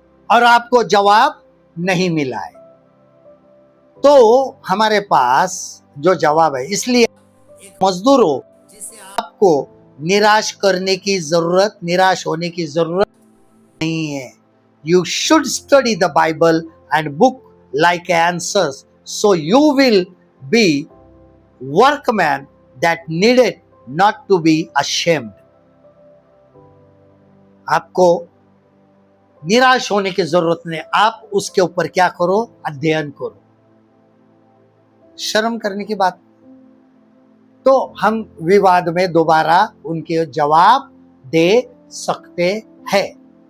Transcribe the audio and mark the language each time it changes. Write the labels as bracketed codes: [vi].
[hi] और आपको जवाब नहीं मिला है, तो हमारे पास जो जवाब है, इसलिए एक मजदूर हो जिसे आपको निराश करने की जरूरत, निराश होने की जरूरत नहीं है। [en] You should study the Bible and book like answers, so you will be workman that needed not to be ashamed. [hi] आपको निराश होने की जरूरत नहीं, आप उसके ऊपर क्या करो, अध्ययन करो। शर्म करने की बात, तो हम विवाद में दोबारा उनके जवाब दे सकते हैं।